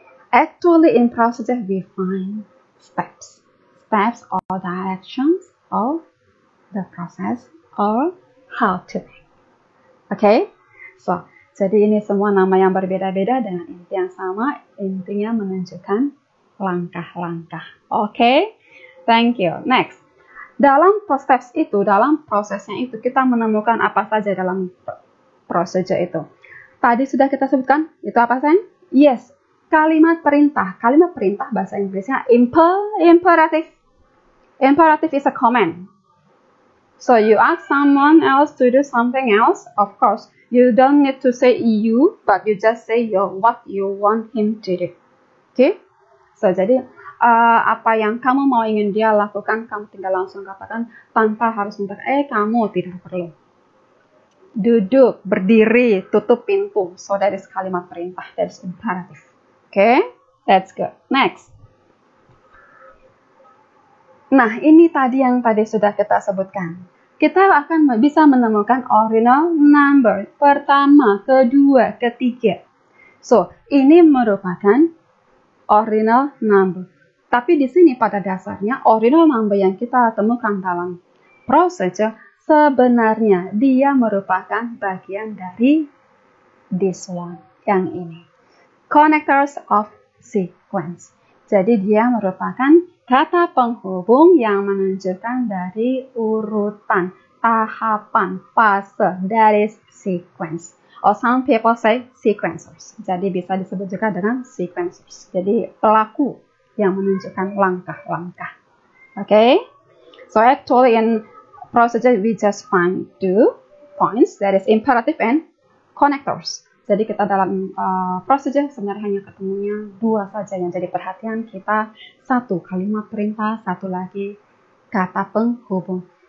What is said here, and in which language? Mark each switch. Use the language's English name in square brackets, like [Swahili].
[English] Actually, in procedure, we find steps. Steps or directions of the process or how to make. Okay? [Indonesian] So, jadi ini semua nama yang berbeda-beda dengan inti yang sama. Intinya menunjukkan langkah-langkah. Okay? [English] Thank you. Next. [Indonesian] Dalam steps itu, dalam prosesnya itu, kita menemukan apa saja dalam procedure itu. Tadi sudah kita sebutkan, itu apa sayang? Yes. Kalimat perintah. Kalimat perintah bahasa Inggrisnya imperative. [English] Imperative is a command. So you ask someone else to do something else, of course, you don't need to say you, but you just say what you want him to do. Okay? [Indonesian] So jadi apa yang kamu mau ingin dia lakukan, kamu tinggal langsung katakan tanpa harus minta, kamu tidak perlu. Duduk, berdiri, tutup pintu. [English] So that is [Indonesian] kalimat perintah, [English] that is imperative. Okay? That's good. Next. [Indonesian] Nah, ini tadi yang tadi sudah kita sebutkan. Kita akan bisa menemukan ordinal number. Pertama, kedua, ketiga. So, ini merupakan ordinal number. Tapi di sini pada dasarnya, ordinal number yang kita temukan dalam procedure, sebenarnya dia merupakan bagian dari [English] this one, [Indonesian] yang ini. [English] Connectors of sequence. [Indonesian] Jadi dia merupakan kata penghubung yang menunjukkan dari urutan, tahapan, fase dari sequence. [English] Or some people say sequencers. [Indonesian] Jadi bisa disebut juga dengan sequencers. Jadi pelaku yang menunjukkan langkah-langkah. Okay? [English] So actually in procedure we just find 2 points, that is imperative and connectors. [Indonesian] Jadi kita dalam procedure sebenarnya hanya ketemunya 2 saja yang jadi perhatian kita. 1 kalimat perintah, 1 lagi kata penghubung.